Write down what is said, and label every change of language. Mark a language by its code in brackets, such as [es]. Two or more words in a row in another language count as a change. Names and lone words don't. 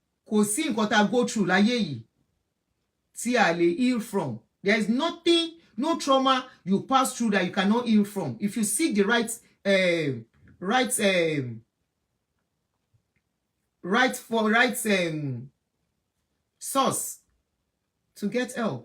[yo] kò sí nǹkan tá [en] go through [yo] láyé yìí tí a lè [en] heal from. There is nothing, no trauma you pass through that you cannot heal from. If you seek the right source to get help.